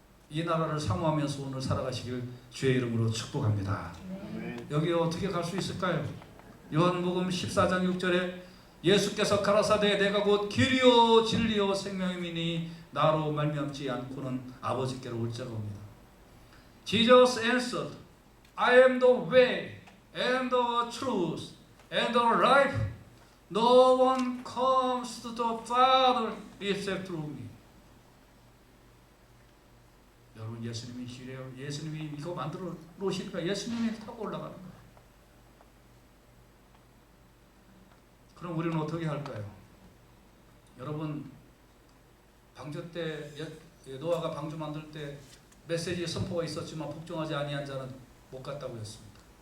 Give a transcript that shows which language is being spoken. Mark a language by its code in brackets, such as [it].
[ko] 이 나라를 사모하면서 오늘 살아가시길 주의 이름으로 축복합니다. 여기 어떻게 갈 수 있을까요? 요한복음 14장 6절에 예수께서 가라사대 내가 곧 길이요 진리요 생명이니 나로 말미암지 않고는 아버지께로 올 자가 없니다. [en] Jesus answered, I am the way and the truth and the life. No one comes to the Father except through me. [ko] 여러분, 예수님이시래요. 예수님이 이거 만들어 놓으시니까 예수님이 타고 올라가는 거예요. 그럼 우리는 어떻게 할까요? 여러분, 방주 때 노아가 방주 만들 때 메시지 선포가 있었지만 복종하지 아니한 자는 못 갔다고 했습니다.